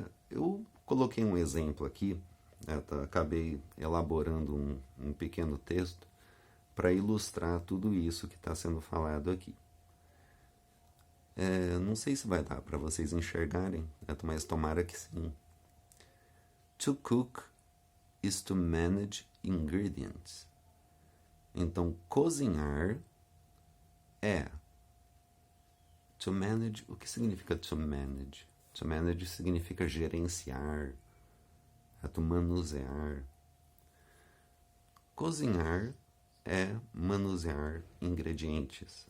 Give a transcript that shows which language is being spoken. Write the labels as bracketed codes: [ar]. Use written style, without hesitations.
[pt] Eu coloquei um exemplo aqui, acabei elaborando um pequeno texto para ilustrar tudo isso que está sendo falado aqui. Não sei se vai dar para vocês enxergarem, mas tomara que sim. [en] To cook is to manage ingredients. [pt] Então, cozinhar é [en] to manage. [pt] O que significa to manage? [en] To manage [pt] significa gerenciar, manusear. Cozinhar é manusear ingredientes.